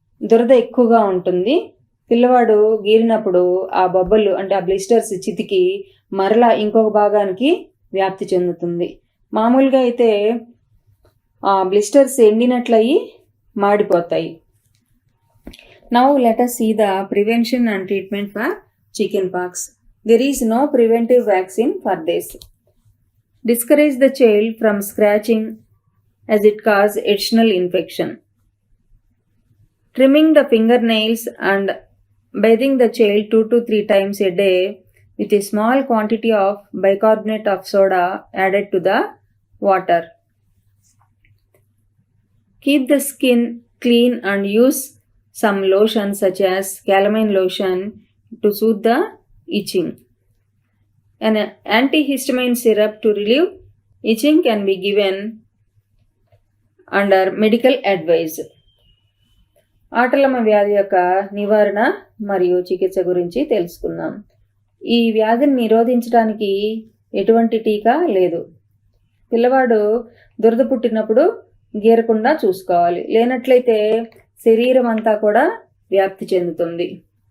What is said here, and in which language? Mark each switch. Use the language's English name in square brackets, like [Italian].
[Telugu] దురద ఎక్కువగా ఉంటుంది. పిల్లవాడు గీరినప్పుడు ఆ బొబ్బలు అంటే ఆ బ్లిస్టర్స్ చితికి మరలా ఇంకొక భాగానికి వ్యాప్తి చెందుతుంది. మామూలుగా అయితే ఆ బ్లిస్టర్స్ ఎండినట్లయి మాడిపోతాయి. [English] Now let us see the prevention and treatment for chickenpox. There is no preventive vaccine for this. Discourage the child from scratching as it causes additional infection. Trimming the fingernails and bathing the child 2 to 3 times a day with a small quantity of bicarbonate of soda added to the water. Keep the skin clean and use some lotion such as calamine lotion to soothe the itching. An antihistamine syrup to relieve itching can be given under medical advice. [Telugu] ఆటలమ్మ వ్యాధి యొక్క నివారణ మరియు చికిత్స గురించి తెలుసుకుందాం. ఈ వ్యాధిని నిరోధించడానికి ఎటువంటి టీకా లేదు. పిల్లవాడు దురద పుట్టినప్పుడు గీరకుండా చూసుకోవాలి. లేనట్లయితే శరీరం అంతా కూడా వ్యాప్తి చెందుతుంది.